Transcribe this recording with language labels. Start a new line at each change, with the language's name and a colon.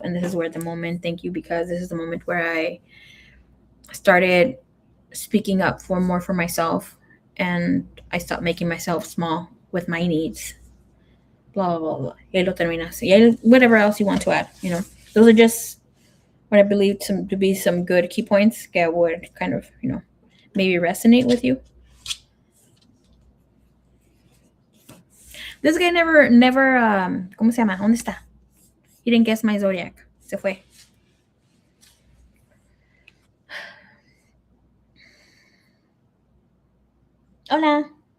English: And this is where the moment, thank you, because this is the moment where I started speaking up for more for myself, and I stopped making myself small with my needs. Blah blah blah.
Spanish: Y ahí lo terminas. Y ahí,
English: whatever else you want to add, those are just what I believe to be some good key points that would kind of, maybe resonate with you. This guy never,
Spanish: ¿cómo se llama? ¿Dónde está?
English: He didn't guess my zodiac.
Spanish: Se fue. Hola.